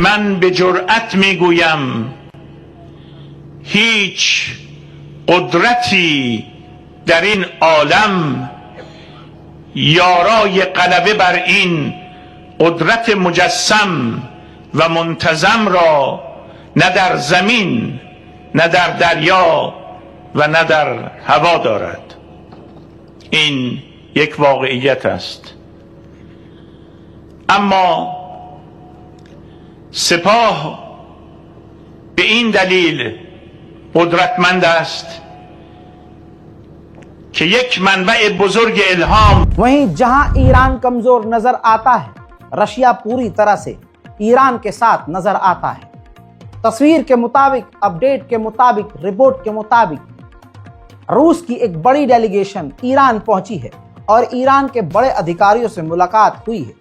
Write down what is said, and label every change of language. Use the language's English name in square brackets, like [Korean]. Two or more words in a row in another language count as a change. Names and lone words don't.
[Persian] من بی‌جرأت می‌گویم هیچ قدرتی در این عالم یارای غلبه بر این قدرت مجسم و منتظم را نه در زمین نه در دریا و نه در هوا दارد। این یک واقعیت است. اما سپاه به این دلیل قدرتمند است که یک منبع بزرگ الهام. [Hindi] वहीं जहां ईरान कमजोर नजर आता है, रशिया पूरी तरह से ईरान के साथ नजर आता है। तस्वीर के मुताबिक, अपडेट के मुताबिक, रिपोर्ट के मुताबिक रूस की एक बड़ी डेलीगेशन ईरान पहुंची है और ईरान के बड़े अधिकारियों से मुलाकात हुई है।